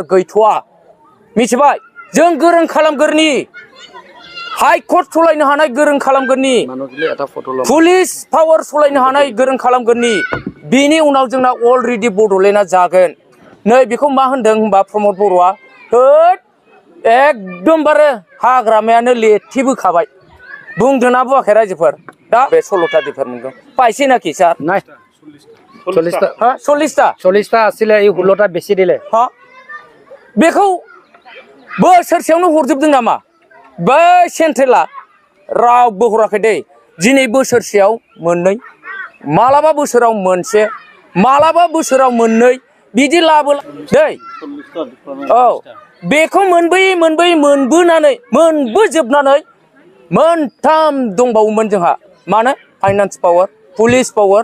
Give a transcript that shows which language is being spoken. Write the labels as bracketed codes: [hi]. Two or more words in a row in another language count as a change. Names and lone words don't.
[brx] गैथ'वा मिथिबाय जों गोरों खालामगोरनि [en] high court [brx] सलायनो हानाय गोरों खालामगोरनि [en] police power [brx] सलायनो हानाय गोरों खालामगोरनि बिनि उनाव जोंना अलरेडि बड'लेण्डआ जागोन नै बेखौ मा होनदों होनबा प्रमद बर'आ होद एकदमबारे हाग्रामायानो लेथिबोखाबाय बुंदोंना बुङाखै रायजोफोर दा बे 16टा डिपार्टमेन्टखौ पाइसे नाखि सार [as] নাই 40টা हा 40টা আছিলে এই 16টা বেছি দিলে [brx] हा बेखौ बोसोरसेयावनो हरजोबदों नामा बै सेन्ट्रेला रावबो हराखै दै दिनै बोसोरसेयाव मोननै मालाबा बोसोराव मोनसे मालाबा बोसोराव मोननै बिदि लाबो दै औ बेखौ मोनबोनानै मोनबोजोबनानै मोनथाम दंबावोमोन जोंहा मानो [en] finance power police power